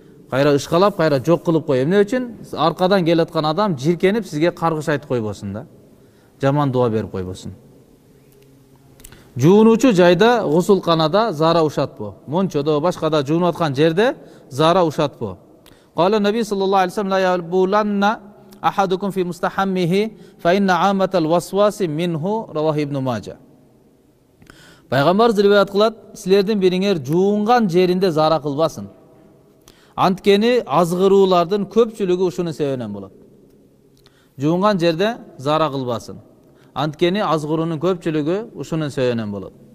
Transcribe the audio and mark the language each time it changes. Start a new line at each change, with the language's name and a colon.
Kyrgyz: Кайра ышкалап, кайра жок кылып коюу. Эмне үчүн? Аркадан келаткан адам жиркенип сизге каргыш айтып койбосун да. Жаман дуа берип койбосун. Жуунуучу жайда, гусулканада зара ушатпоо. Мончодо, башкада жуунуп аткан жерде зара ушатпоо.
Arabic: Кала Наби саллаллаху алейхи ва саллям ла ябуланна أحدكم في مستحمه فإن عامة الوسواس منه رواه ابن ماجه.
Kyrgyz: Пайгамбар риваят кылат, силердин бириңер жуунган жеринде зара кылбасын. Анткени азгыруулардын көпчүлүгү ушунун себебинен болот. Жуунган жерде зара кылбасын. Анткени азгыруунун көпчүлүгү ушунун себебинен болот.